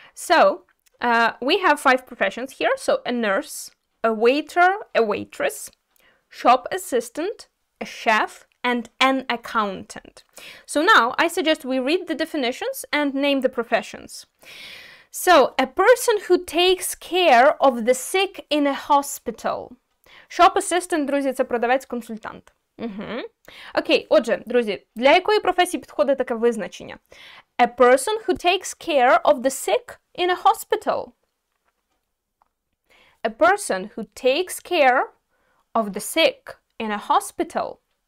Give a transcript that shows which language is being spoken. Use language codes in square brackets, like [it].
[en] So, we have 5 professions here. So, a nurse, a waiter, a waitress, shop assistant, a chef, and an accountant. So now, I suggest we read the definitions and name the professions. So, a person who takes care of the sick in a hospital. [uk] Shop assistant, друзі, це продавець-консультант. Окей, отже, друзі, для якої професії підходить таке визначення? [en] A person who takes care of the sick in a hospital. A person who takes care of the sick in a hospital.